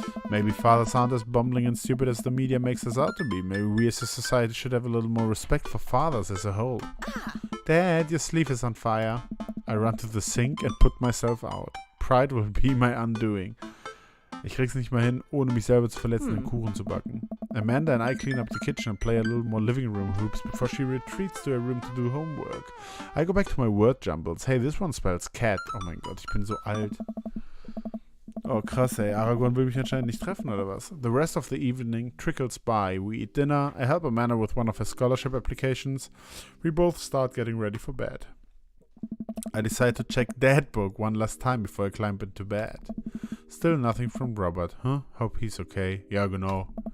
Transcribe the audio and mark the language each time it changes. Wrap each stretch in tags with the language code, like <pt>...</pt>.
<en>Maybe fathers aren't as bumbling and stupid as the media makes us out to be. Maybe we as a society should have a little more respect for fathers as a whole. Dad, your sleeve is on fire. I run to the sink and put myself out. Pride will be my undoing.</en> <de>Ich krieg's nicht mal hin, ohne mich selber zu verletzen, den Kuchen zu backen.</de> <en>Amanda and I clean up the kitchen and play a little more living room hoops before she retreats to her room to do homework. I go back to my word jumbles. Hey, this one spells cat.</en> <de>Oh mein Gott, ich bin so alt. Oh krass, ey. Aragorn will mich anscheinend nicht treffen, oder was?</de> <en>The rest of the evening trickles by. We eat dinner. I help Amanda with one of her scholarship applications. We both start getting ready for bed. I decide to check Dad book one last time before I climb into bed. Still nothing from Robert. Hope he's okay.</en> <de>Ja, genau.</de>